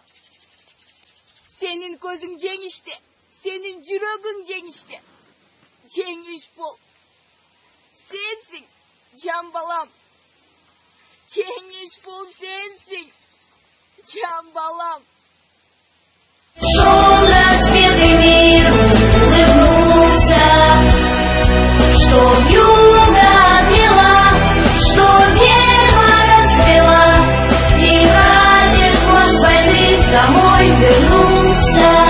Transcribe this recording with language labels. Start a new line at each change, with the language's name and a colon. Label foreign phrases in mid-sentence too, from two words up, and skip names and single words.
Kyrgyz: Сенин көзүң жеңиште, сенин жүрөгүң жеңиште. Жеңиш бул сенсиң, жан балам. Жеңиш бул сенсиң, жан балам.
Russian: Шел рассвет и мир улыбнулся, что вьюга отмела, что верба расцвела, и братьев наш больных домой вернулся.